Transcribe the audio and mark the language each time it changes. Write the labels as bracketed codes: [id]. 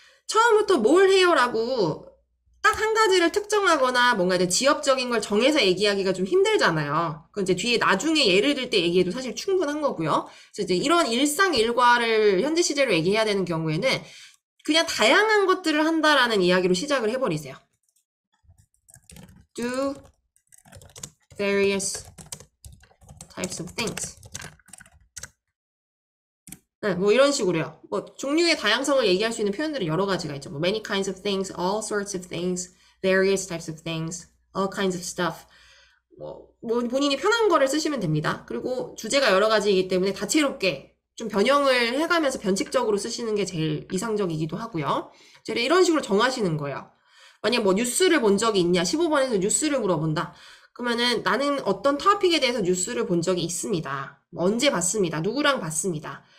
[ko] 처음부터 뭘 해요라고 딱 한 가지를 특정하거나 뭔가 이제 지엽적인 걸 정해서 얘기하기가 좀 힘들잖아요. 그건 이제 뒤에 나중에 예를 들 때 얘기해도 사실 충분한 거고요. 그래서 이제 이런 일상 일과를 현재 시제로 얘기해야 되는 경우에는 그냥 다양한 것들을 한다라는 이야기로 시작을 해버리세요. [en] Do various types of things. [ko] 네, 뭐 이런 식으로요. 뭐 종류의 다양성을 얘기할 수 있는 표현들이 여러 가지가 있죠. 뭐 [en] many kinds of things, all sorts of things, various types of things, all kinds of stuff. [ko] 뭐 본인이 편한 거를 쓰시면 됩니다. 그리고 주제가 여러 가지이기 때문에 다채롭게 좀 변형을 해가면서 변칙적으로 쓰시는 게 제일 이상적이기도 하고요. 이런 식으로 정하시는 거예요. 만약 뭐 뉴스를 본 적이 있냐? 15번에서 뉴스를 물어본다. 그러면은 나는 어떤 토픽에 대해서 뉴스를 본 적이 있습니다. 언제 봤습니다. 누구랑 봤습니다.